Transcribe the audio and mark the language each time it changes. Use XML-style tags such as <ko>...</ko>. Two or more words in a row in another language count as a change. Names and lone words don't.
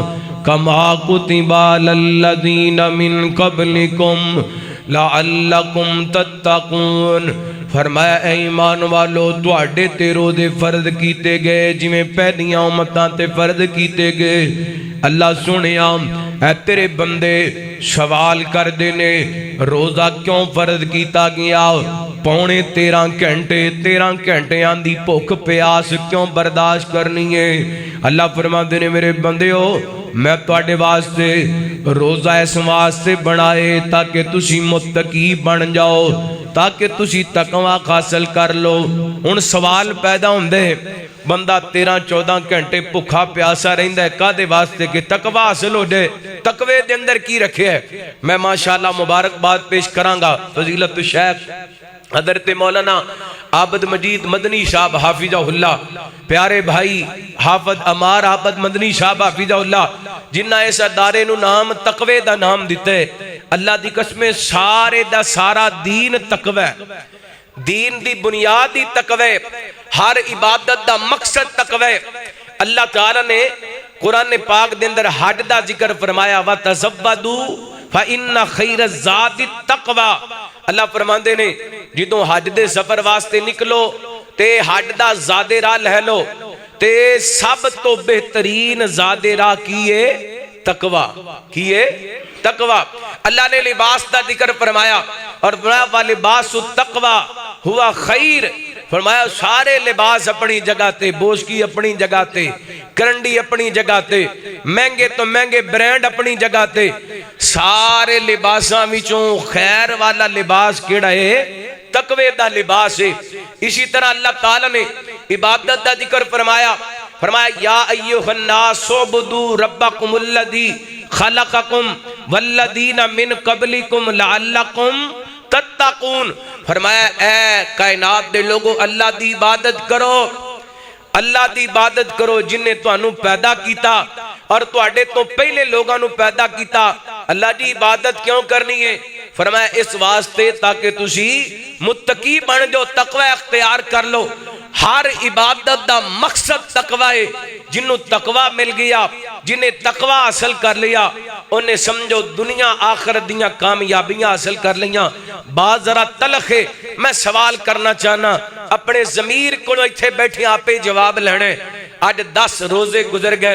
<ar>کما کتب علی الذین من قبلکم لعلکم تتقون</ar> <pa>فرمایا اے ایمان والو تواڈے تے روزے فرض کیتے گئے جویں پہلیاں امتاں تے فرض کیتے گئے اللہ سنیا اے تیرے بندے سوال کر دینے روزہ کیوں فرض کیتا گیا پونے 13 گھنٹے دی بھوک پیاس کیوں برداشت کرنی ہے اللہ فرماندے نے میرے بندیو میں تواڈے واسطے روزہ اس واسطے بنائے تاکہ تسی متقی بن جاؤ تاکہ تسی تقوی حاصل کر لو ہن سوال پیدا ہوندے بندہ 13-14 گھنٹے بھوکا پیاسا رہندا ہے کادے واسطے کہ تقوی حاصل ہو جائے تقوی دے اندر کی رکھے ہے میں ماشاءاللہ مبارکباد پیش کراں گا فضیلت الشیخ حضرت مولانا عابد مجید مدنی صاحب</pa> <ar>حافظہ اللہ</ar> <pa>پیارے بھائی حافظ عمار عابد مدنی صاحب</pa> <ar>حافظہ اللہ</ar> <pa>جنہ اس ادارے نو نام تقوی دا نام دیتے اللہ دی قسم سارے دا سارا دین تقوی دین دی بنیادی تقوی ہر عبادت دا مقصد تقوی اللہ تعالی نے قرآن پاک دے اندر حج دا ذکر فرمایا</pa> <ar>وَتَزَوَّدُوا فَإِنَّ خَيْرَ الزَّادِ التَّقْوَىٰ</ar> <pa>اللہ فرماندے نے جدوں حج دے سفر واسطے نکلو تے حج دا زادے راہ لے لو تے سب تو بہترین زادے راہ کیے تقوی کیے تقوی اللہ نے لباس دا ذکر فرمایا اور فرمایا</pa> <ar>وَلِبَاسُ التَّقْوَىٰ</ar> <pa>ہوا خیر فرمایا سارے لباس اپنی جگہ تے بوشکی اپنی جگہ تے کرنڈی اپنی جگہ تے مہنگے تو مہنگے برینڈ اپنی جگہ تے سارے لباساں وچوں خیر والا لباس کیڑا ہے تقوی دا لباس ہے اسی طرح اللہ تعالی نے عبادت دا ذکر فرمایا</pa> <ar>یا ایھا الناس اعبدوا ربکم الذی خلقکم والذین من قبلکم لعلکم تتقون</ar> <pa>فرمایا اے کائنات دے لوگو اللہ دی عبادت کرو جن نے تانوں پیدا کیتا اور تواڈے تو پہلے لوگاں نو پیدا کیتا اللہ دی عبادت کیوں کرنی ہے فرمایا اس واسطے تاکہ تسی متقی بن جو تقوی اختیار کر لو ہر عبادت دا مقصد تقوی ہے جنوں تقوی مل گیا جنہیں تقوی حاصل کر لیا انہیں سمجھو دنیا آخرت دیاں کامیابیاں حاصل کر لیاں بات ذرا تلخ ہے میں سوال کرنا چاہنا اپنے ضمیر کو ایتھے بیٹھے آپے جواب لینے آج 10 روزے گزر گئے</pa>